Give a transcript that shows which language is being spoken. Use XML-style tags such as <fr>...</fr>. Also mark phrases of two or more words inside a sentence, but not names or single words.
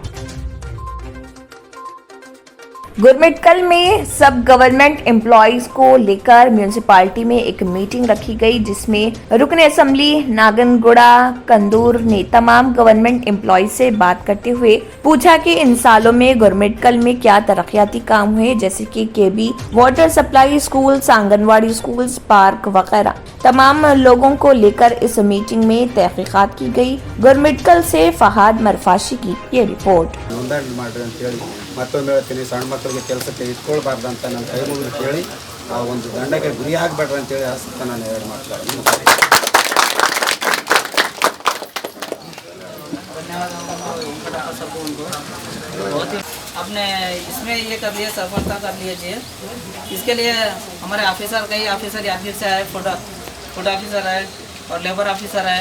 <hi>गुरमिटकल में सब</hi> <en>government employees</en> <hi>को लेकर म्यूनिसिपालिटी में एक मीटिंग रखी गई जिसमें रुकन असम्बली नागनगुड़ा कंदूर ने तमाम</hi> <en>government employees</en> <hi>से बात करते हुए पूछा कि इन सालों में गुरमिटकल में क्या तरक्याती काम हुए, जैसे कि KB,</hi> <en>water supply schools,</en> <hi>आंगनवाड़ी स्कूल्स, पार्क वगैरह। तमाम लोगों को लेकर इस मीटिंग में तहकीकात की गई। गुरमिटकल से फहाद मरफाशी की ये रिपोर्ट।</hi> <kn>ಮತ್ತೊಂದು ಹೇಳ್ತೀನಿ, ಸಣ್ಣ ಮಕ್ಕಳಿಗೆ ಕೆಲಸಕ್ಕೆ ಇಟ್ಕೊಳ್ಬಾರ್ದು ಅಂತ ನಾನು ಕೈ ಮುಗಿದು ಕೇಳಿ ಆ ಒಂದು ದಂಡಕ್ಕೆ ಗುರಿ ಆಗಬೇಡ್ರಿ ಅಂತೇಳಿ ಆಸಕ್ತ ನಾನು ಎರಡು ಮಾತಾಡ್ತೀನಿ।</kn> <hi>आपने इसमें ये कर लिया, सफलता कर लीजिए। इसके लिए हमारे ऑफिसर, कई ऑफिसर यादगीर से आए,</hi> <en>food officer</en> <hi>है और</hi> <en>labour officer</en> <hi>है।</hi>